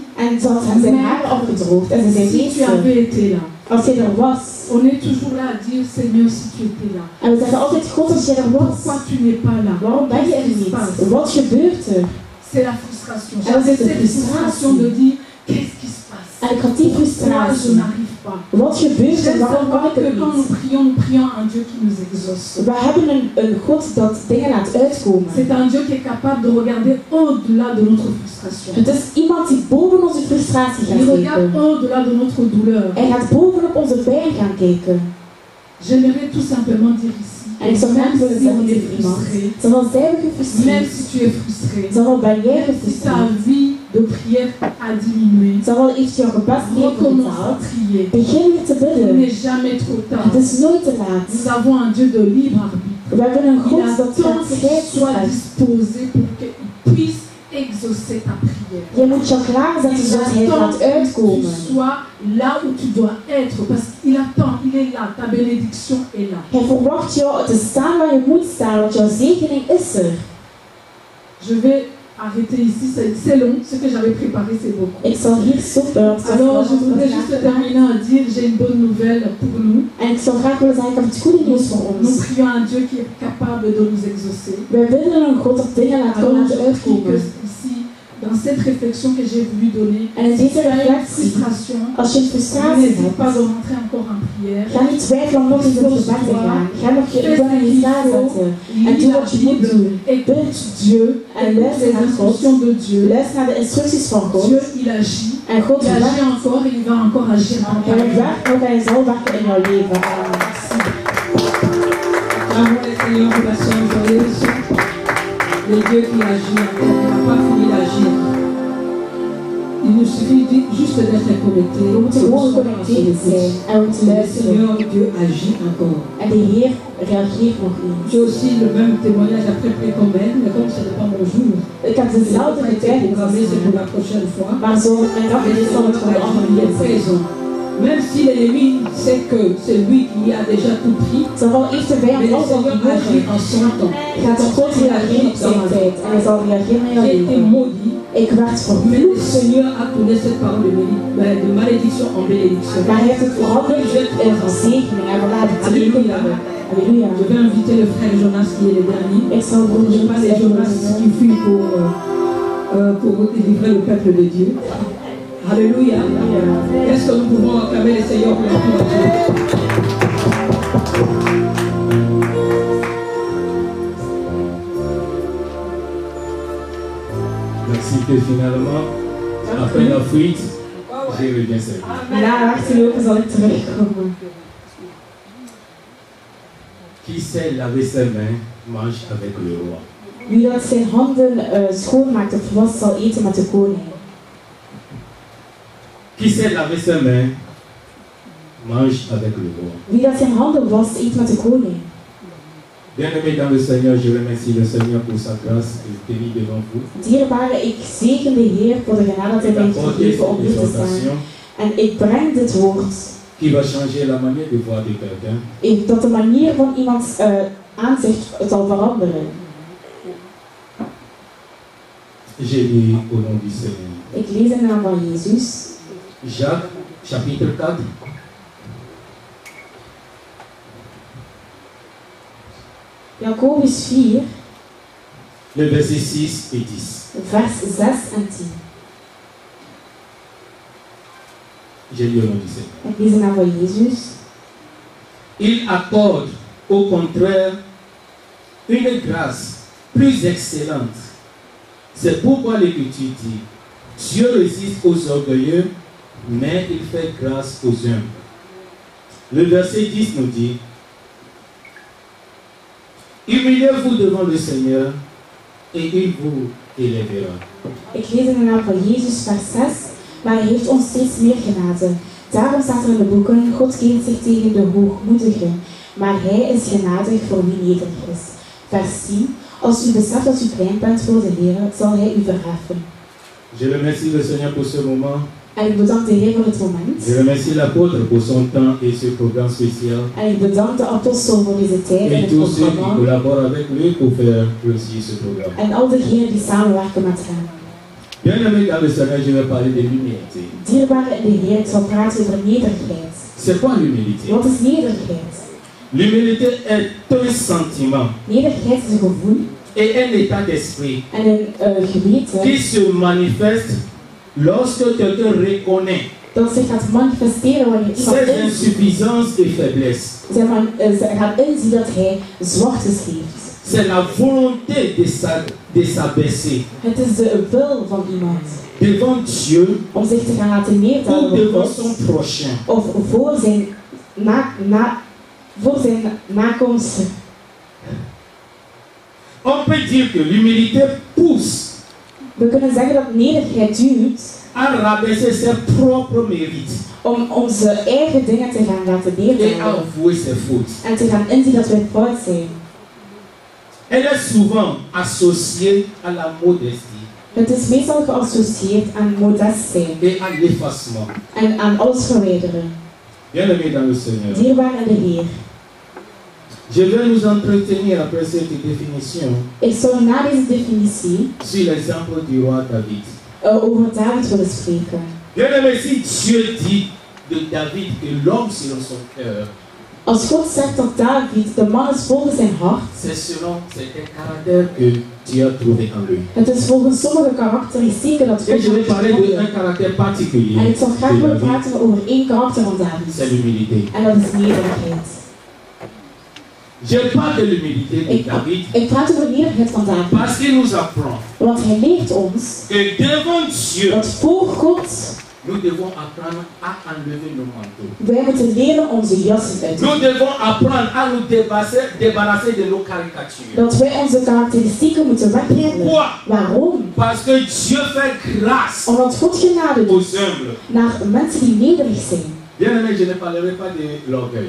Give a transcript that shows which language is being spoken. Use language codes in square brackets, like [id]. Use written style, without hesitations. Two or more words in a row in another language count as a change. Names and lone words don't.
[nl] en ze had hem zijn haren opgedroogd en ze zei, [fr] si tu [nl] meester, [fr] avais été là. [nl] als jij er was. [fr] On est toujours là à dire, Seigneur, si tu étais là. [nl] En we zeggen altijd, God, als jij er was, [fr] Pourquoi tu n'es pas là? [nl] waarom ben je er [fr] Qu'est-ce qui se passe? [nl] niet? Wat gebeurt er? [fr] C'est la frustration. Alors, J'avais c'est cette la frustration frustration. de dire, qu'est-ce qui se passe? [nl] En ik had die [fr] Pourquoi je [nl] frustratie. [fr] n'arrive pas? [nl] Wat gebeurt er? [fr] J'aime [nl] Waarom kan [fr] savoir [nl] ik [fr] que [nl] het [fr] quand nous [nl] niet? [fr] prions à un Dieu qui nous exauce. [nl] We hebben een God dat dingen laat uitkomen. [fr] C'est un Dieu qui est capable de regarder au-delà de notre frustration. [nl] Het is iemand die boven onze frustratie [fr] Il [nl] gaat [fr] regarde [nl] kijken. [fr] au-delà de notre douleur. [nl] Hij gaat bovenop onze pijn gaan kijken. [fr] J'aimerais tout simplement dire ici, [nl] En ik zou graag [fr] même [nl] willen [fr] si [nl] zeggen [fr] on est [nl] tegen iemand, [fr] frustré, [nl] zowel zijn we [fr] même [nl] gefrustreerd, [fr] si tu es frustré, [nl] zowel ben jij [fr] même si ta [nl] gefrustreerd, [fr] vie de prière a diminué, [nl] zowel heeft jouw gebed [fr] recommence à [nl] neergedaald, [fr] prier. [nl] begin weer te [fr] Il [nl] bidden. [fr] n'est jamais trop tard. [nl] Het is nooit te laat. [fr] Nous avons un Dieu de libre arbitre. [nl] We hebben een [fr] Il [nl] God dat [fr] attend [nl] gaat [fr] que tu [nl] schrijven [fr] sois [nl] uit. [fr] disposé pour qu'il puisse exaucer ta prière. [nl] Je moet je klaarzetten [fr] Il [nl] zodat hij [fr] attend [nl] gaat [fr] que tu [nl] uitkomen. [fr] sois là où tu dois être. Parce qu'il attend, il est là. Ta bénédiction est là. [nl] Hij verwacht jou te staan waar je moet staan, want jouw zegening is er. [fr] Je vais arrêter ici. C'est long. Ce que j'avais préparé, c'est beaucoup. [nl] Ik zal hier stoppen. want het [fr] Alors, [nl] was [fr] je voudrais juste [nl] vandaag. [fr] terminer à dire j'ai une bonne nouvelle pour nous. [nl] En ik zou graag willen zeggen, ik heb het goede nieuws voor [fr] Nous [nl] ons. [fr] prions un Dieu qui est capable de nous exaucer. [nl] Wij bidden een God dat dingen laat [fr] Alors, [nl] komen [fr] je [nl] te [fr] prie que [nl] uitkomen. [fr] ici, dans cette réflexion que j'ai voulu donner, [nl] En in [fr] si [nl] deze [fr] tu as une [nl] reflectie, [fr] frustration, [nl] als je een frustratie [fr] n'hésite pas [nl] hebt, [fr] de rentrer encore en prière. [nl] ga niet twijfelen om nog eens in het gebed te gaan. Ga nog je [fr] Fais [nl] uren [fr] ce [nl] in [fr] qu'il [nl] staan [fr] faut, [nl] zetten. En [fr] lis [nl] doe [fr] la [nl] wat je moet [fr] Bible, [nl] doen. [fr] écoute Dieu, [nl] En [fr] écoute [nl] luister [fr] les [nl] naar God. [fr] instructions de Dieu. [nl] Luister naar de instructies van God. [fr] Dieu, il agit. [nl] En God [fr] Il agit [nl] werkt. [fr] encore et il va encore agir dans ta [nl] Hij [fr] vie. [nl] werkt nog en hij zal werken in jouw leven. Amen. [fr] Bravo les Seigneur pour la soeur joyeuse. Le Dieu qui agit encore, qui n'a pas fini d'agir. Il nous suffit juste d'être connecté. [nl] We moeten gewoon geconnecteerd zijn en we moeten [fr] Le [nl] luisteren. [fr] Seigneur Dieu agit encore. [nl] En de Heer reageert nog eens. [fr] J'ai aussi le même témoignage après précommène, mais comme ce n'est pas mon jour, [nl] Ik heb [fr] je [nl] dezelfde [fr] n'ai pas été programmé, c'est pour [nl] getuigenis. [fr] la prochaine fois. [nl] Maar zo, mijn dag [fr] Mais [nl] is zal het voor de andere [fr] il est [nl] keer zijn. [fr] présent. Même si l'ennemi sait que c'est lui qui a déjà tout pris, [nl] Zowel heeft de [fr] mais [nl] vijand [fr] le [nl] als ook [fr] Seigneur agit [nl] gewonnen. [fr] en son temps. [nl] Gaat God reageren op zijn tijd en hij zal reageren naar jouw [fr] J'ai été [nl] leven. [fr] maudit, [nl] Ik werd [fr] mais le [nl] vervloekt, [fr] Seigneur a tourné cette parole de malédiction en bénédiction. [nl] maar hij heeft het veranderd in verzegening en verlaat het [fr] Alléluia. [nl] Halleluja. [fr] Je vais inviter le frère Jonas qui est le dernier. [nl] Ik zal [fr] Je [nl] broeder [fr] pas les Jonas qui fuient pour délivrer le peuple de Dieu. Alléluia. Est-ce que nous pouvons acclamer le Seigneur pour la prière de Dieu? Merci que finalement, après la fuite, j'ai reviens servir. [nl] Na weggelopen zal ik terugkomen. [fr] Qui sait laver ses mains, mange avec le roi. [nl] Wie dat zijn handen schoonmaakt of was, zal eten met de koning. [fr] Qui sait laver ses mains, mange avec le roi. [nl] Wie dat zijn handen wast, eet met de koning. [fr] Bien-aimés dans le Seigneur, je remercie le Seigneur pour sa grâce et tenue devant vous. [nl] Dierbare, ik zegen de Heer voor de genade dat hij mij heeft gegeven om hier te staan. En ik breng dit woord. [fr] Qui va changer la manière de voir de quelqu'un. [nl] Dat de manier van iemands aanzicht zal veranderen. [fr] Je lis au nom du Seigneur. [nl] Ik lees in de naam van Jezus. [fr] Jacques, chapitre 4. [nl] Jacobus 4, [fr] Le verset 6 et 10. [nl] vers 6 en 10. [fr] Je lis au nom du Seigneur. [nl] Ik lees in de naam van Jezus. [fr] Il accorde au contraire une grâce plus excellente. C'est pourquoi l'Écriture dit, Dieu résiste aux orgueilleux, mais il fait grâce aux humbles. Le verset 10 nous dit, humiliez-vous devant le Seigneur et il vous élèvera. [nl] Ik lees in de naam van Jezus vers 6, maar hij heeft ons steeds meer genade. Daarom staat er in de boeken, God keert zich tegen de hoogmoedigen, maar hij is genadig voor wie nederig is. Vers 10, als u beseft dat u klein bent voor de Heer, zal hij u verheffen. [fr] Je remercie le Seigneur pour ce moment. [nl] En ik bedank de Heer voor het moment. [fr] Je remercie l'apôtre pour son temps et ce programme spécial. [nl] En ik bedank de apostel voor deze tijd en [fr] Et [nl] het [fr] tous ceux qui [nl] programma. [fr] collaborent avec lui pour faire réussir ce programme. [nl] En al diegenen die samenwerken met hem. [fr] Bien-aimés dans le Seigneur, je vais parler de l'humilité. [nl] Dierbare in de Heer, ik zal praten over nederigheid. [fr] C'est quoi l'humilité? [nl] Wat is nederigheid? [fr] L'humilité est un sentiment [nl] Nederigheid is een gevoel [fr] et un état d'esprit [nl] en een geweten [fr] qui se manifeste lorsque quelqu'un reconnaît [nl] dat zich gaat manifesteren wanneer iemand [fr] ses insuffisances et faiblesses. [nl] ze gaat inzien dat hij zwaktes heeft. [fr] C'est la volonté de s'abaisser [nl] Het is de wil van iemand [fr] devant Dieu [nl] om zich te gaan laten [fr] ou [nl] neerdalen [fr] devant [nl] voor [fr] son [nl] God [fr] prochain. [nl] of voor zijn nakomsten. [fr] On peut dire que l'humilité pousse [nl] We kunnen zeggen dat nederigheid duwt [fr] à rabaisser ses propres mérites [nl] om onze eigen dingen te gaan laten [fr] et à [nl] neerdalen [fr] avouer ses fautes. [nl] en te gaan inzien dat wij fout zijn. [fr] Elle est souvent associée à la modestie [nl] Het is meestal geassocieerd aan modest zijn [fr] et à l'effacement. [nl] en aan alles verwijderen. [fr] Bien-aimés dans le Seigneur, [nl] Dierbaar in de Heer. [fr] je vais nous entretenir après cette définition [nl] Ik zou na deze definitie [fr] sur l'exemple du roi David. [nl] over David willen spreken. [fr] Bien-aimés, si Dieu dit de David que l'homme selon son cœur, [nl] Als God zegt dat David de man is volgens zijn hart, [fr] c'est selon certains caractères que Dieu a trouvé en lui. [nl] het is volgens sommige karakteristieken dat [fr] Et [nl] God [fr] je vais parler [nl] heeft [fr] d'un [nl] gevonden. [fr] caractère particulier [nl] En ik zal graag [fr] de [nl] willen [fr] David, [nl] praten over één karakter van [fr] c'est [nl] David. [fr] l'humilité. [nl] En dat is nederigheid. [fr] Je parle de l'humilité de David [nl] Ik praat over nederigheid van David. [fr] parce qu'il nous apprend [nl] Want hij leert ons [fr] que devant Dieu, [nl] dat voor God [fr] nous devons apprendre à enlever nos manteaux. [nl] wij moeten leren onze jassen uit te [fr] Nous devons apprendre à nous débarrasser de nos caricatures. [nl] dat wij onze karakteristieken moeten weghalen. [fr] Pourquoi? [nl] Waarom? [fr] Parce que Dieu fait grâce [nl] Omdat God genade doet [fr] aux humbles. [nl] naar mensen die nederig zijn. [fr] Bien aimé, je ne parlerai pas de l'orgueil.